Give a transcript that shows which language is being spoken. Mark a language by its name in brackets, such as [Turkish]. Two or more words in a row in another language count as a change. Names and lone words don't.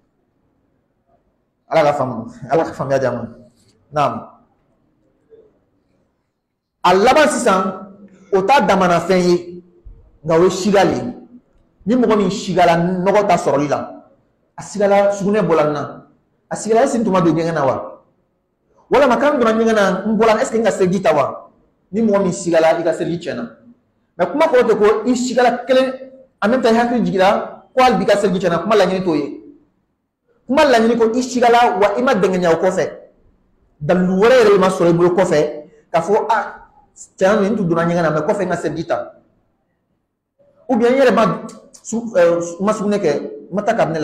[Bambara] ala ka faamuya di a ma naam a laban sisan o t'a damana fɛn ye nka o ye siga le ye ni mɔgɔ min sigala nɔgɔ ta sɔrɔli la a sigala sugunɛ bɔla nin na a sigala [French] est-ce que [Bambara] n tun ma don ɲɛgɛn na wa walama kan donna ɲɛgɛn na n bɔla [French] est-ce que [Bambara] n ka seliji ta wa ni mɔgɔ min sigala i ka seliji tiɲɛna mais kuma kɔrɔ tɛ ko i sigala kelen [French] en même temps [Bambara] i hakili jigira ko hali bi ka seliji tiɲɛna kuma laɲini t'o ye kuma laɲini ko i sigala wa i ma dɛngɛnya o kɔfɛ dalilu wɛrɛ yɛrɛ ma sɔrɔ i bolo kɔfɛ k'a fɔ a tiɲɛ don n tun donna ɲɛgɛn na mais kɔfɛ n ka seliji ta [French] ou bien [Bambara] n yɛrɛ ma sugunɛ kɛ n ma taa kabinɛ